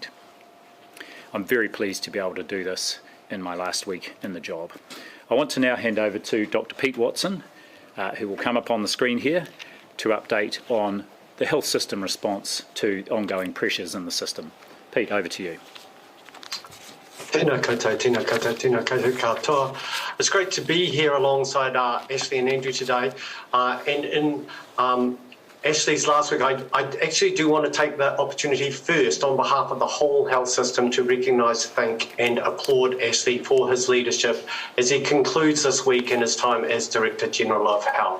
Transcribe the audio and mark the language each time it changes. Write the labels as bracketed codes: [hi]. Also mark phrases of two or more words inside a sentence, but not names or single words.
[en] I'm very pleased to be able to do this in my last week in the job. I want to now hand over to Dr Pete Watson, who will come up on the screen here to update on the health system response to ongoing pressures in the system. Pete, over to you. [mi] Tēnā koutou, tēnā koutou, tēnā koutou katoa. [en] It's great to be here alongside Ashley and Andrew today, and Ashley's last week, I actually do want to take the opportunity first on behalf of the whole health system to recognise, thank and applaud Ashley for his leadership as he concludes this week in his time as Director General of Health.